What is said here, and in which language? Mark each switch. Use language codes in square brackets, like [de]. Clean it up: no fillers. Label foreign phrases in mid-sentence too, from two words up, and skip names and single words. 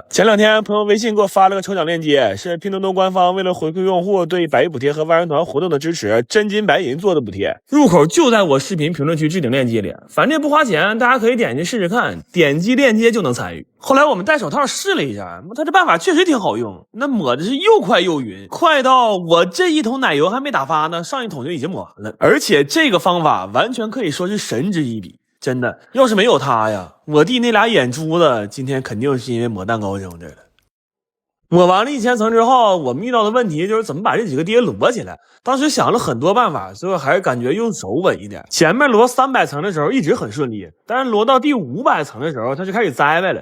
[zh] 前2天朋友微信給我發了個抽獎鏈接，是拼多多官方為了回饋用戶對百億補貼和萬人團活動的支持，真金白銀做的補貼，入口就在我視頻評論區置頂鏈接裡，反正也不花錢，大家可以點進去試試看，點擊鏈接就能參與。後來我們戴手套試了一下，他這辦法確實挺好用，那抹的是又快又勻，快到我這一桶奶油還沒打發呢，上一桶就已經抹完了。而且這個方法完全可以說是神之一筆，真的，要是沒有他呀，我弟那倆眼珠子今天肯定是因為抹蛋糕扔這兒了。抹完了1000層之後，我們遇到的問題就是怎麼把這幾個碟摞起來。當時想了很多辦法，最後還是感覺用手穩一點。前面摞300層的時候一直很順利，但是摞到第500層的時候，它就開始栽歪了。